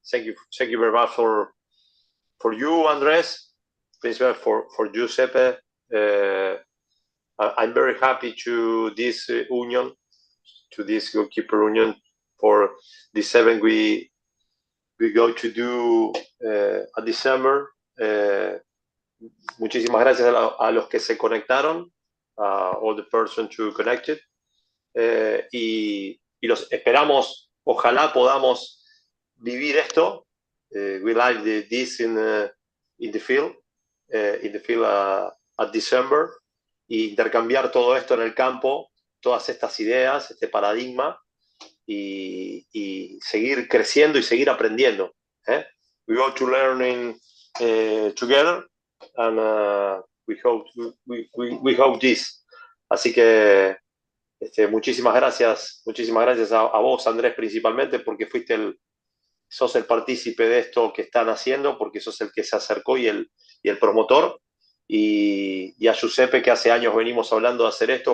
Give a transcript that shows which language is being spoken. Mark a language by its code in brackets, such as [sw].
[en] Thank you very much for you, Andres, principally for Giuseppe. I'm very happy to this union, to this goalkeeper union, for this event we go to do at December. [es] Muchísimas gracias a los que se conectaron, [en] all the persons who connected, [es] y los esperamos. Ojalá podamos vivir esto. [en] We like this in the field at December, [es] y intercambiar todo esto en el campo, todas estas ideas, este paradigma, y seguir creciendo y seguir aprendiendo. [en] We go to learning together, and we hope this. [es] Así que muchísimas gracias a vos, Andrés, principalmente, porque sos el partícipe de esto que están haciendo, porque sos el que se acercó y el promotor, y a Giuseppe, que hace años venimos hablando de hacer esto.